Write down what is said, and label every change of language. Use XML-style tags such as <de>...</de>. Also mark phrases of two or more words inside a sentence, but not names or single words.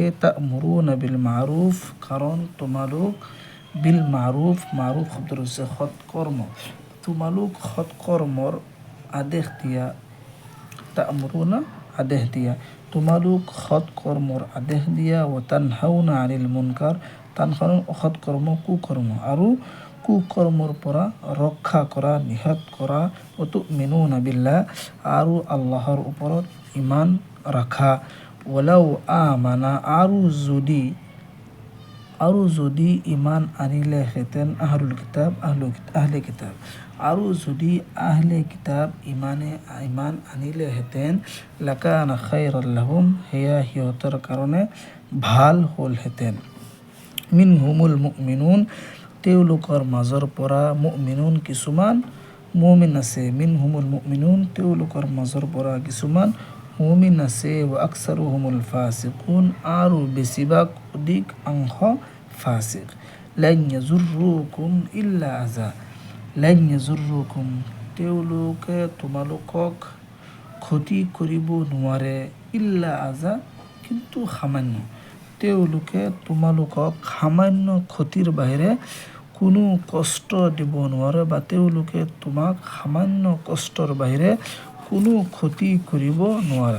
<ar>تأمرون بالمعروف</ar> <as>কাৰণ তোমালোক</as> <ar>بالمعروف,</ar> <as>মাৰুফ শব্দটো হৈছে সৎকৰ্ম, তোমালোক সৎকৰ্মৰ আদেশ দিয়া। তা'মুৰুনা আদেশ দিয়া, তোমালোক সৎকৰ্মৰ আদেশ দিয়া।</as> <ar>وتنهون عن المنكر,</ar> <as>তানহাউনা অসৎকৰ্ম, কুকৰ্ম আৰু কুকৰ্মৰ পৰা ৰক্ষা কৰা, নিষেধ কৰা।</as> <ar>وتؤمنون بالله</ar> <as>আৰু আল্লাহৰ ওপৰত ইমান ৰাখা।</as> <ar>ولو آمن</ar> <as>আৰু যদি ইমান আনিলেহেঁতেন,</as> <ar>أهل الكتاب</ar> <as>আহলে কিতাব, আৰু যদি আহলে কিতাব ইমান আনিলেহেঁতেন,</as> <ar>لكان خيرا لهم</ar> <as>সেয়া সিহঁতৰ কাৰণে ভাল হ'লহেঁতেন।</as> <ar>منهم المؤمنون</ar> <as>তেওঁলোকৰ মাজৰ পৰা, মুমিনুন কিছুমান মুমিন আছে।</as> <ar>منهم المؤمنون</ar> <as>তেওঁলোকৰ মাজৰ পৰা কিছুমান মুমিন আছে।</as> <ar>وأكثرهم الفاسقون</ar> <as>আৰু বেছিভাগ অধিকাংশ ফাছিক।</as> <ar>لن يضروكم إلا أذى, لن يضروكم</ar> <as>তেওঁলোকে তোমালোকক ক্ষতি কৰিব নোৱাৰে,</as> <ar>إلا أذى</ar> <as>কিন্তু সামান্য, তেওঁলোকে তোমালোকক সামান্য ক্ষতিৰ বাহিৰে কোনো কষ্ট দিব নোৱাৰে, বা তেওঁলোকে তোমাক সামান্য কষ্টৰ বাহিৰে কোনো ক্ষতি কৰিব নোৱাৰে।</as>